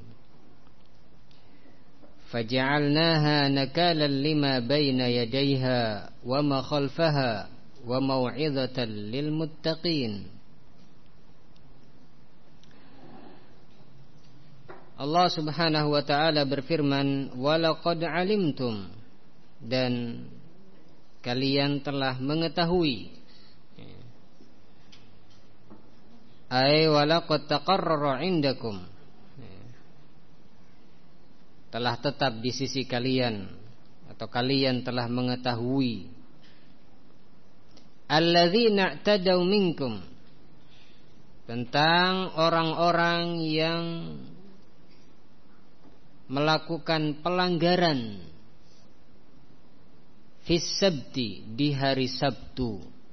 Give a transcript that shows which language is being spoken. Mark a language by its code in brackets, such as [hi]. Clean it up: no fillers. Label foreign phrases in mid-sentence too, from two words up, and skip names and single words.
[ar] فَجَعَلْنَاهَا نَكَالًا لِمَا بَيْنَ يَدَيْهَا وَمَا خَلْفَهَا وَمَوْعِظَةً لِلْمُتَّقِينَ. [id] Allah [ar] سبحانه وتعالى [id] berfirman, [ar] وَلَقَدْ عَلِمْتُمْ, [id] dan kalian telah mengetahui, [ar] أي ولقد تقرر عندكم, [id] telah tetap di sisi kalian, atau kalian telah mengetahui, [ar] الذين اعتدوا منكم, [id] tentang orang-orang yang melakukan pelanggaran [ar] في السبت, [id] di hari Sabtu.